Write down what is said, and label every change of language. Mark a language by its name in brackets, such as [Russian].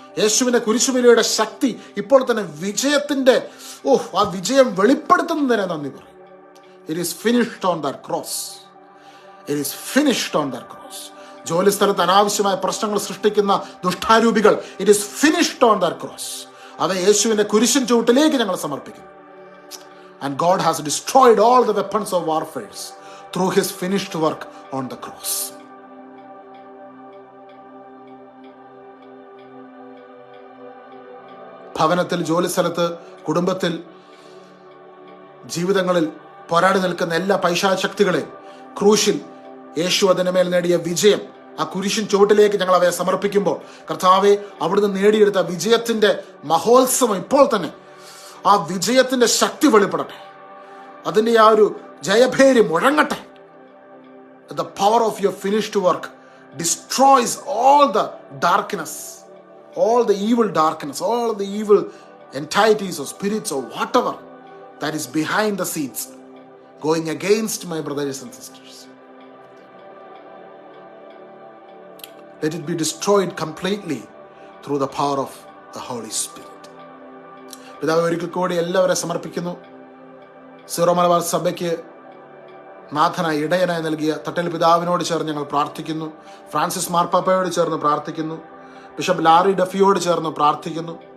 [Malayalam] യേശുവിന്റെ കുരിശുബലിയുടെ ശക്തി ഇപ്പോൾ തന്നെ വിജയത്തിന്റെ ആ വിജയം വെളിപ്പെടുത്തുന്നതിനെ നന്ദി പറയും. [English] It is finished on that cross. It is finished on that cross. [Malayalam] ജോലി സ്ഥലത്ത് അനാവശ്യമായ പ്രശ്നങ്ങൾ സൃഷ്ടിക്കുന്ന ദുഷ്ടാരൂപികൾ, [English] It is finished on that cross. [Malayalam] അവ യേശുവിന്റെ കുരിശിൻ ചുവട്ടിലേക്ക് ഞങ്ങൾ സമർപ്പിക്കുന്നു. [English] And God has destroyed all the weapons of warfare through his finished work on the cross. [Malayalam] ഭവനത്തിൽ, ജോലിസ്ഥലത്ത്, കുടുംബത്തിൽ, ജീവിതങ്ങളിൽ പോരാടി നിൽക്കുന്ന എല്ലാ പൈശാചശക്തികളെയും ക്രൂശിൽ യേശു അതിന് മേൽ നേടിയ വിജയം, ആ കുരിശിൻ ചുവട്ടിലേക്ക് ഞങ്ങൾ അവയെ സമർപ്പിക്കുമ്പോൾ, കർത്താവെ, അവിടുന്ന് നേടിയെടുത്ത വിജയത്തിന്റെ മഹോത്സവം ഇപ്പോൾ തന്നെ, ആ വിജയത്തിന്റെ ശക്തി വെളിപ്പെടട്ടെ. അതിന്റെ ആ ഒരു ജയഭേരി മുഴങ്ങട്ടെ. [English] The power of your finished work destroys all the darkness, all the evil darkness, all the evil entities or spirits or whatever that is behind the scenes going against my brothers and sisters. Let it be destroyed completely through the power of the Holy Spirit. [Malayalam] പിതാവ്, ഒരിക്കൽ കൂടി എല്ലാവരെ സമർപ്പിക്കുന്നു. Zero Malabar സഭയ്ക്ക് നാഥനായി, ഇടയനായി നൽകിയ തട്ടൽ പിതാവിനോട് ചേർന്ന് ഞങ്ങൾ പ്രാർത്ഥിക്കുന്നു. ഫ്രാൻസിസ് മാർപ്പാപ്പയോട് ചേർന്ന് പ്രാർത്ഥിക്കുന്നു. ബിഷപ്പ് ലാറി ഡഫിയോട് ചേർന്ന് പ്രാർത്ഥിക്കുന്നു.